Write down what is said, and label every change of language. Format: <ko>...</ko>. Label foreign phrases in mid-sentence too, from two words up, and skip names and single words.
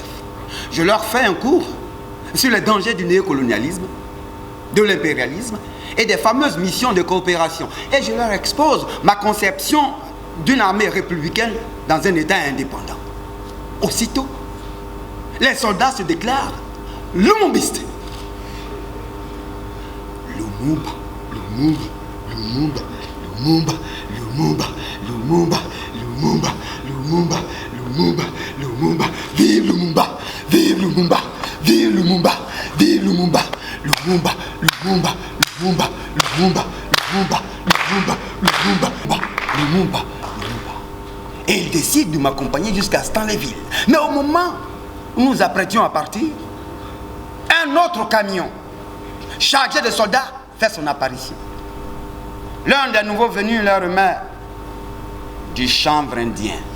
<fr>Je leur fais un cours sur les dangers du néocolonialisme, de l'impérialisme et des fameuses missions de coopération. Et je leur expose ma conception d'une armée républicaine dans un État indépendant. Aussitôt, les soldats se déclarent lumumbistes. Lumumba, Lumumba, Lumumba, Lumumba, Lumumba, Lumumba, Lumumba, Lumumba, Lumumba, Lumumba, vive Lumumba, vive Lumumba, vive Lumumba, vive Lumumba, Lumumba, Lumumba, Lumumba, Lumumba, Lumumba, Lumumba, Lumumba, Lumumba, Lumumba. Et ils décident de m'accompagner jusqu'à Stanleyville. Mais au moment où nous apprêtions à partir, un autre camion chargé de soldats fait son apparition. L'un des nouveaux venus leur remet du chanvre indien.</fr>